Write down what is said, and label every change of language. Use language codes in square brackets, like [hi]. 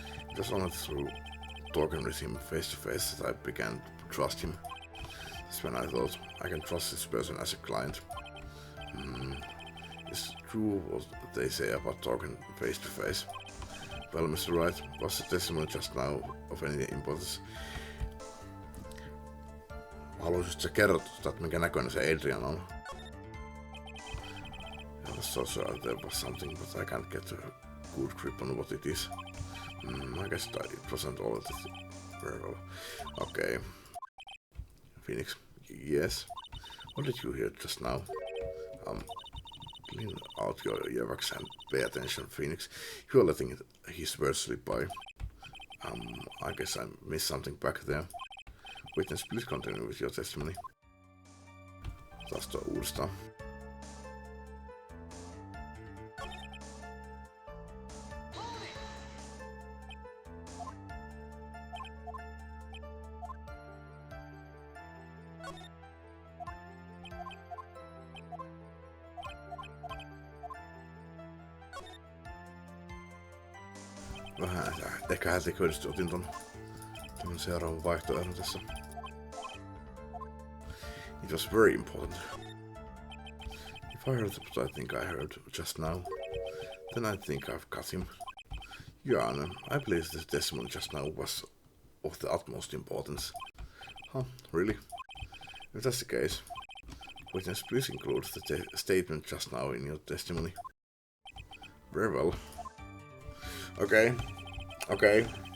[en] It was only through talking with him face to face that I began to trust him. That's when I thought, I can trust this person as a client. It's true what they say about talking face to face. Well, Mr. Wright, was the testimony just now of any importance? [fi] Haluaisitko kertoa, että minkä näköinen se Adrian on? [en] I was so sure there was something, but I can't get a good grip on what it is. I guess it wasn't all that very well. Okay. Phoenix, yes? What did you hear just now? Clean out your earwax and pay attention, Phoenix. You are letting his words slip by. I guess I missed something back there. Witness, please continue with your testimony. [fi] Taas tuo uudestaan. Vähän ehkä hätiköidysti otin ton seuraavan vaihtoehdon tässä. [en] It was very important. If I heard what I think I heard just now, then I think I've got him. Your Honor, I believe the testimony just now was of the utmost importance. Huh, really? If that's the case, witness, please include the statement just now in your testimony. Very well. Okay. Okay.